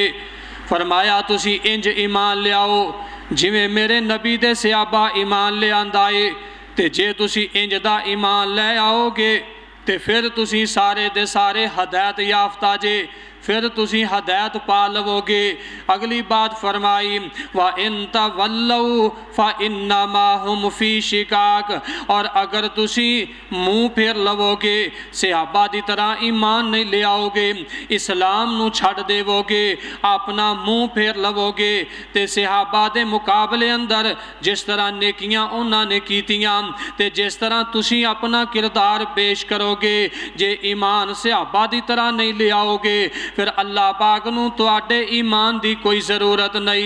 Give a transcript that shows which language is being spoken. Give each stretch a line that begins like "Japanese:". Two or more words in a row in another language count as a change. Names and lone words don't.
Punjabi: فرمایا تسی انج ایمان لے آؤ جیویں میرے نبی دے صحابہ ایمان لے آندا ہے، تے جے تسی انج دا ایمان لے آؤ گے تے پھر تسی سارے دے سارے ہدایت یافتہ جے، پھر تسی ہدایت پا لوو گے. اگلی بات فرمائی
Arabic: وإن تولوا فإنما هم في شقاق,
Punjabi: اور اگر تسی منہ پھیر لوو گے، صحابہ دی طرح ایمان نہیں لے آؤ گے، اسلام نوں چھڈ دیوو گے، اپنا منہ پھیر لوو گے، تے صحابہ دے مقابلے اندر جس طرح نیکیاں انہاں نے کیتیاں تے جس طرح تسی اپنا کردار پیش کرو گے، جے ایمان صحابہ دی طرح نہیں لے آؤ گے، پھر اللہ پاک نوں تہاڈے ایمان دی کوئی ضرورت نہیں.